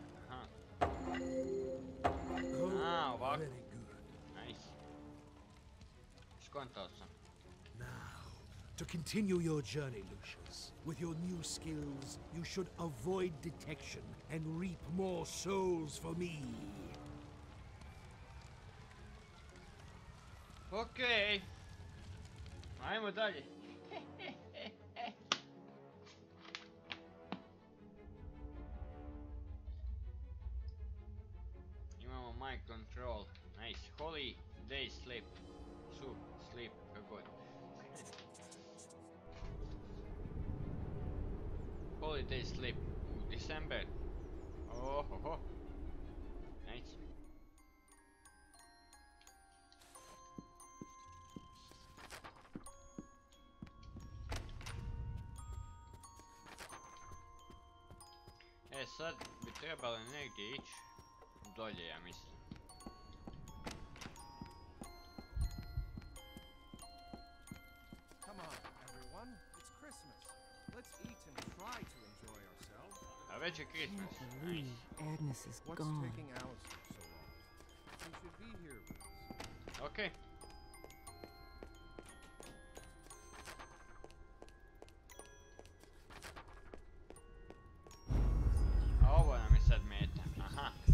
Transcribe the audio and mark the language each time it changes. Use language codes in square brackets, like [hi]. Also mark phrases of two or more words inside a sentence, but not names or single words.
[bs] Ah, ovako. [en] Very good. [bs] Nice. Skontao sam. [en] Now, to continue your journey, Lucius, with your new skills, you should avoid detection and reap more souls for me. [bs] Okej. Ajmo dalje. Imamo [en] mind control. [bs] Nice. [en] Holy day sleep. Sleep. [bs] Kako god. [en] Holiday sleep. December. Oh ho ho. Nice. [bs] Sad bi trebalo negdje ići dolje, ja mislim. [en] Come on, everyone. It's Christmas. Let's eat and try to enjoy ourselves. [bs] A već je Christmas. [en] Can't believe Agnes is What's gone. taking Alice so long? She should be here with us. [bs] Okej. A ovo nam je sad meta. Aha.